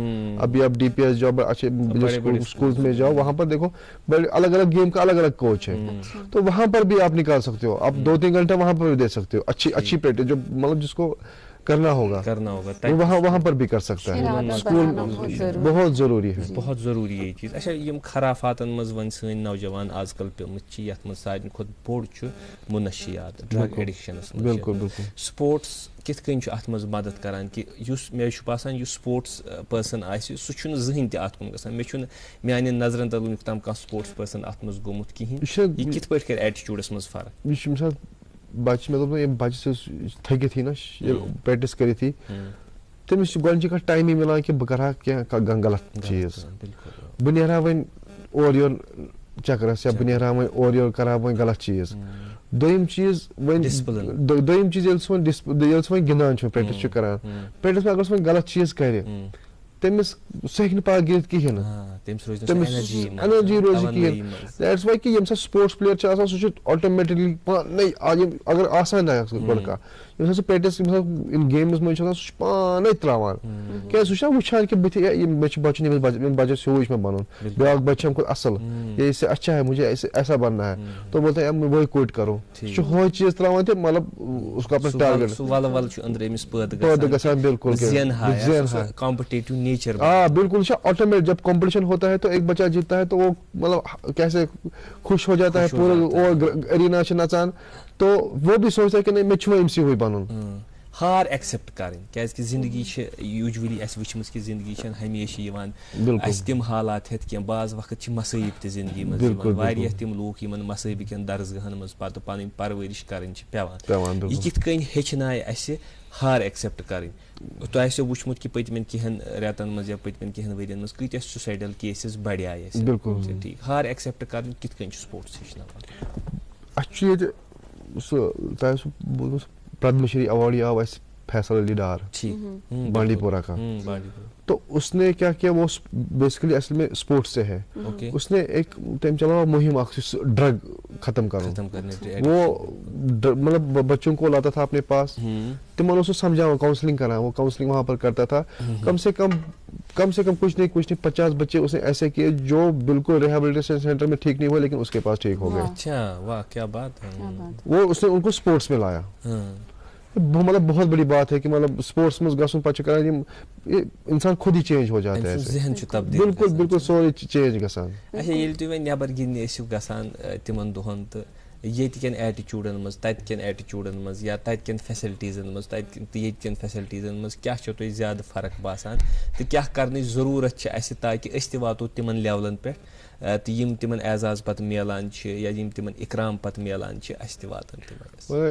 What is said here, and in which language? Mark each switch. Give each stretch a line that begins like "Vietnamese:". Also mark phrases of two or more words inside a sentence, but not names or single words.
Urdu: ابھی آپ DPS جاؤ, اچھے اسکول میں جاؤ, وہاں پر دیکھو الگ الگ گیم کا الگ الگ کوچ ہے, تو وہاں پر بھی آپ نکال سکتے ہو, آپ 2-3 گھنٹے وہاں پر بھی دے سکتے ہو. اچھی پریکٹس جو مطلب جس کو کرنا ہوگا وہاں پر بھی کر سکتا ہے. اسکول بہت ضروری ہے, بہت ضروری ہے یہ چیز.
Kashmiri: اچھا یم خرافاتن مز ون سن نوجوان آج کل پیمت چھ یتھ مز سارے کھت بوڑ چھ منشیات,
English: drug addictions.
Kashmiri: بالکل سپورٹس کت کن ات مز مدد کران کہ مے باسان
English: sports person
Kashmiri: آسہ سہ چھ زہن تہ ات کن گژھان. مے چھ میانہ نظرن تل ونیک تام کانٛہہ
English: sports person
Kashmiri: ات مز گومت کہین. یہ کت پٲٹھۍ کر ایٹیچیوڈس مز فرق؟ بچہ مطلب یہ بچہ تھکت ہی نا پریکٹس کرت ہی, تمس گۄڈنِچی کتھ ٹایمٕے ملان کہ بہ کرہا کینٛہہ غلط چیز, بہ نیرہا وۄنۍ اور یور چکرس, یا بہ نیرہا وۄنۍ اور یور کرہا وۄنۍ غلط چیز. دوٚیِم چیز ییٚلہِ سُہ وۄنۍ گِنٛدان چھُ, پریکٹس چھُ کران, پریکٹس میں اگر سُہ وۄنۍ غلط چیز کرِ تٔمِس سُہ ہیٚکہِ نہٕ پگاہ گِنٛدِتھ کِہیٖنۍ نہٕ, تٔمِس ایٚنرجی روزِ کِہیٖنۍ.
English: that's why
Kashmiri: کہ ییٚمہِ ساتہٕ
English: sports player
Kashmiri: چھُ آسان سُہ چھُ آٹومیٹکلی پانے اگر آسان آسہِ گۄڈٕ کانٛہہ, ییٚمہِ ساتہٕ سُہ پریکٹس ییٚمہِ گیمز منٛز چھُ آسان سُہ چھُ پانے تراوان, کیازِ سُہ چھُ وٕچھان کہ بٕتھِ مےٚ چھُ بچُن, ییٚمِس بچس ہیوٗ چھُ مےٚ بنُن, بیٛاکھ بچہِ چھُ اَمہِ کھۄتہٕ اصل,
Urdu: یہ اس سے اچھا ہے, مجھے ایسا بننا ہے, تو بولتا ہے وہی کوئٹ کرو.
Kashmiri: سُہ چھُ ہُہ چیٖز تراوان تہِ
Urdu: مطلب اس کو اپنا ٹارگیٹ
Kashmiri: پٲدٕ گژھان. بالکل
English: competitive nature.
Urdu: بالکل آٹومیٹک. جب کمپٹیشن ہوتا ہے تو ایک بچہ جیتتا ہے تو وہ مطلب کیسے خوش ہو جاتا ہے, پورا اور ارینا
Kashmiri: چھ نژان,
Urdu: تو وہ بھی سوچتا ہے کہ نہیں
Kashmiri: مے چھُ أمسٕے ہوے بنُن. ہار ایکسیپٹ کرٕنۍ, کیازِ زندگی چھِ یوٗجولی اَسہِ وٕچھمٕژ کہِ زندگی چھنہٕ ہمیشہِ یِوان اَسہِ تِم حالات ہٮ۪تھ کینٛہہ. بعض وقت چھِ مصٲیب تہِ زندگی منٛز یِوان, واریاہ تِم لوٗکھ یِمن مصٲیبہٕ کٮ۪ن درسگاہن منٛز پتہٕ پنٕنۍ پرورش کرٕنۍ چھِ پیٚوان. یہِ کِتھ کٔنۍ ہیٚچھنایہِ اَسہِ ہار ایکسیپٹ کرٕنۍ؟ تۄہہِ آسیو وٕچھمُت کہِ پٔتمٮ۪ن کینٛہن رٮ۪تن منٛز یا پٔتمٮ۪ن کینٛہن ؤرین منٛز کۭتیاہ
English: suicidal cases
Kashmiri: بڑیایہِ اَسہِ. بالکل ٹھیٖک. ہار ایکسیپٹ کرٕنۍ کِتھ کٔنۍ چھُ سپورٹس ہیٚچھناوان؟ اَسہِ چھُ ییٚتہِ سُہ تۄہہِ آسوٕ بوٗزمُت پدم شری ایوارڈ یہِ آو اَسہِ فیصل علی ڈار, بانڈی پورہ کا.
Urdu: تو اس نے کیا کیا, وہ بیسیکلی اصل میں اسپورٹس سے ہے. اس نے ایک ٹائم چلایا مہم ڈرگ ختم کرنے, وہ مطلب بچوں کو لاتا تھا اپنے پاس, تمن اس سمجھاؤ, کاؤنسلنگ کرا, وہ کاؤنسلنگ وہاں پر کرتا تھا. کم سے کم کچھ نہیں 50 بچے اس نے ایسے کیے جو بالکل
English: rehabilitation centre
Urdu: میں ٹھیک نہیں ہوئے, لیکن اس کے پاس ٹھیک ہو گئے. اچھا, واہ کیا بات ہے. وہ اس نے ان کو اسپورٹس میں لایا. مطلب بہت بڑی بات ہے کہ مطلب سپورٹس میں
Kashmiri: گژھُن پتہٕ چھُ کران یِم
Urdu: انسان خود ہی چینج ہو جاتا ہے
Kashmiri: ذہن چھُ تبدیل بالکل بالکل سورُے چینج گژھان. اچھا ییٚلہِ تُہۍ وۄنۍ نٮ۪بر گِنٛدنہِ ٲسِو گژھان تِمن دۄہن تہٕ ییٚتہِ کٮ۪ن ایٹِچوٗڈن منٛز تَتہِ کٮ۪ن ایٹِچوٗڈن منٛز یا تَتہِ کٮ۪ن فیسلٹیٖزن منٛز تَتہِ تہٕ ییٚتہِ کٮ۪ن فیسلٹیٖزن منٛز کیاہ چھو تۄہہِ زیادٕ فرق باسان تہٕ کیاہ کرنٕچ ضروٗرت چھِ اَسہِ تاکہِ أسۍ تہِ واتو تِمن لیولن پٮ۪ٹھ تہٕ یِم تِمن اعزاز پتہٕ میلان چھِ یا یِم تِمن اِکرام پتہٕ میلان چھِ اَسہِ تہِ واتن تِمن.